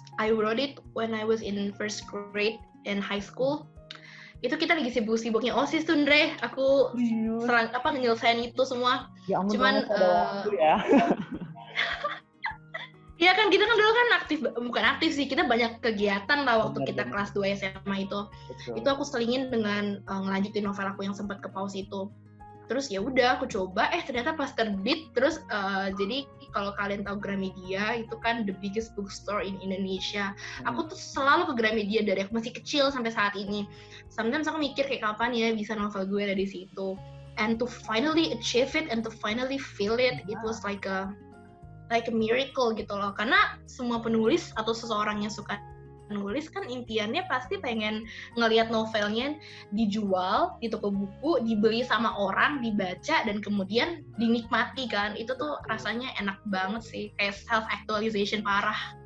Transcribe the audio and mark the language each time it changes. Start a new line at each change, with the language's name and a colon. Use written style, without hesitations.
English: I wrote it when I was in first grade in high school.
Indonesian: Itu kita lagi sibuk-sibuknya OSIS tuh, Andre. Aku nyelesain itu semua. Ya ampun, Cuman ada waktu ya. ya kan kita kan dulu kan bukan aktif sih, kita banyak kegiatan lah waktu kita kelas 2 SMA itu. Betul. Itu aku selingin dengan ngelanjutin novel aku yang sempat ke pause itu. Terus ya udah aku coba, ternyata pas terbit. Terus jadi kalau kalian tahu Gramedia itu kan
English: the biggest bookstore in Indonesia.
Indonesian: Aku tuh selalu ke Gramedia dari aku masih kecil sampai saat ini. Sometimes aku mikir kayak kapan ya bisa novel gue ada di situ.
English: And to finally achieve it and to finally feel it, it was like a miracle
Indonesian: gitu loh. Karena semua penulis atau seseorang yang suka nulis kan impiannya pasti pengen ngelihat novelnya dijual di toko buku, dibeli sama orang, dibaca, dan kemudian dinikmati kan. Itu tuh rasanya enak banget sih, kayak self-actualization parah.